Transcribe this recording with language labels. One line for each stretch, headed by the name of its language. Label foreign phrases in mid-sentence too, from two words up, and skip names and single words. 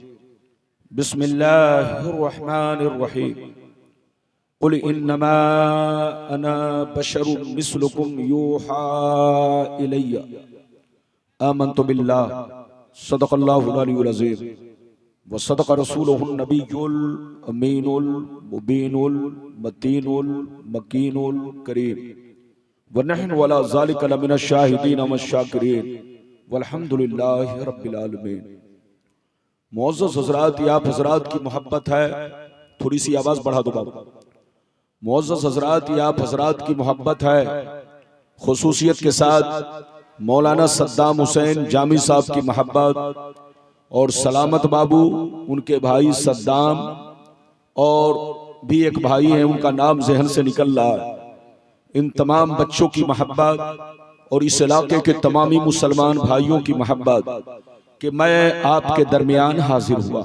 Arabic: بسم الله الرحمن الرحيم قل إنما أنا بشر مثلكم يوحى إلي آمنت بالله صدق الله العلي العظيم وصدق رسوله النبي الأمين المبين المتين المكين الكريم ونحن على ذلك لمن الشاهدين والشاكرين والحمد لله رب العالمين.
Hindi: मुअज़्ज़ज़ हज़रात, आप हज़रात की मोहब्बत है, थोड़ी सी आवाज़ बढ़ा दो बाबा। मुअज़्ज़ज़ हज़रात, आप हज़रात की मोहब्बत है, खुसूसियत के साथ मौलाना सद्दाम हुसैन जामी साहब की मोहब्बत और सलामत बाबू उनके भाई सद्दाम और भी एक भाई हैं, उनका नाम जहन से निकल रहा है, इन तमाम बच्चों की मोहब्बत और इस इलाके के तमामी मुसलमान भाइयों की मोहब्बत कि मैं आपके दरमियान हाजिर हुआ।